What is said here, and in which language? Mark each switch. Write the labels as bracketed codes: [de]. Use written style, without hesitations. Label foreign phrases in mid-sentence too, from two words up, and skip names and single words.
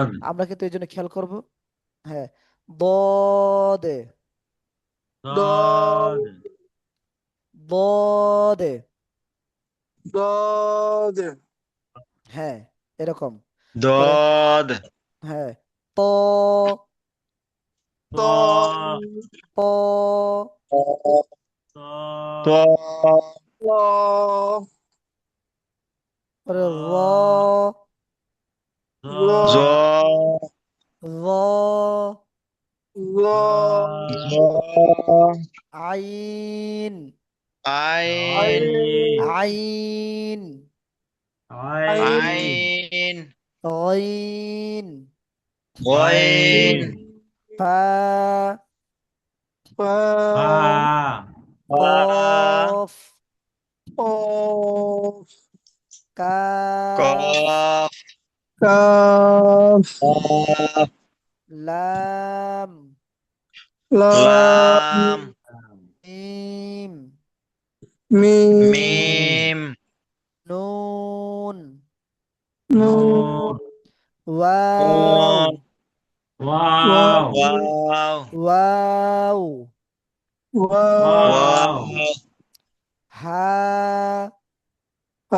[bn] আমরা কিন্তু এই জন্য খেয়াল করব। হ্যাঁ, দদে, দদ দদে, দদ হ্যাঁ, এরকম। পরে দদ হ্যাঁ, ত, ত ত ত, ত ত ল পরে র, জ ল জ র, ল জ আইন, আইন আইন আইন, আইন আইন গইন, গইন গইন ফা, ফা ফা ফা কফ, কফ কাফ, কফ কাফ কাফ লাম, লাম লাম মিম, মিম মিম নুন, নুন নুন ওয়াও, নুন ওয়াও ওয়াও ওয়াও, ওয়াও ওয়াও ওয়াও হা, হা